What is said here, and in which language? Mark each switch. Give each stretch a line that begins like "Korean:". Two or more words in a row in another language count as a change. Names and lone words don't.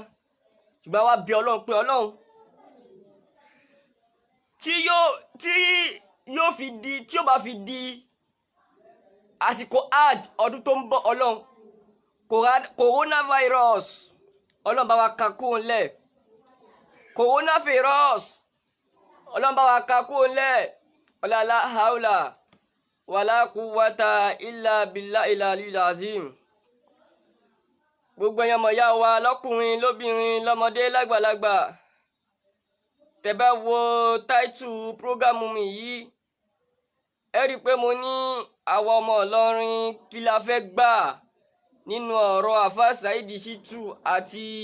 Yoruba: Ṣùgbọ́n wá bẹ̀ Ọlọ́run pé Ọlọ́run tí yóò fi di, tí ó bá fi di àsìkò hajj ọdún tó ń bọ̀ ọlọ́run coronavirus ọlọ́run bá wa ka kó ńlẹ̀ coronavirus ọlọ́run bá wa ka kó ńlẹ̀
Arabic: لا حول ولا قوة إلا بالله العلي العظيم.
Yoruba: Gbogbo ẹ̀yin ọmọ ìyá wa lọ́kùnrin lóbìnrin lọ́mọdé lágbàlagbà tẹ́ bá wo táìtù prógámù mi yìí ẹ rí i pé mo ní àwa ọmọ Ìlọrin kí la fẹ́ gbà nínú ọ̀rọ̀ Àfà Saheed Shittu àti